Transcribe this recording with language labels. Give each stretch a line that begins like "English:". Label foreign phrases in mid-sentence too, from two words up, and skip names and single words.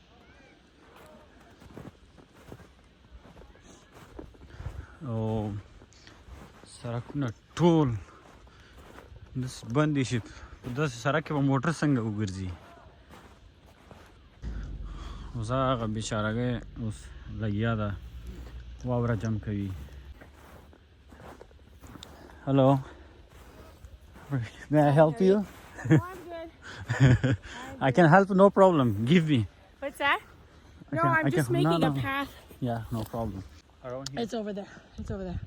Pashto: او سړکونه ټول داسې بند دي چې په داسې سړک کې به موټر څنګه وګرځي. اوس هغه بیچارهګۍ اوس لګیا ده واوره جمع کوي.
English: Hello. May I help you? No, I'm good. I can help, no problem. Give me. What's that? I No, can- I'm I just can- making no, a no. path. Yeah, no problem. Around here? It's over there. It's over there.